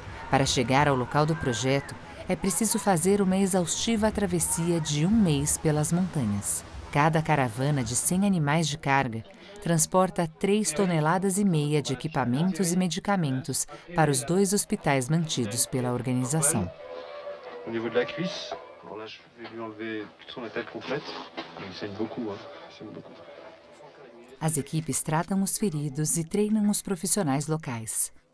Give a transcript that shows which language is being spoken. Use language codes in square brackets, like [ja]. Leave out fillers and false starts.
[pt] Para chegar ao local do projeto, é preciso fazer uma exaustiva travessia de 1 mês pelas montanhas. Cada caravana de 100 animais de carga transporta 3,5 toneladas de equipamentos e medicamentos para os 2 hospitais mantidos pela organização. [fr] Au niveau de la cuisse, alors là je vais lui enlever toute la tête complète. Il saigne beaucoup, hein. Il saigne beaucoup. [pt] As equipes tratam os feridos e treinam os profissionais locais.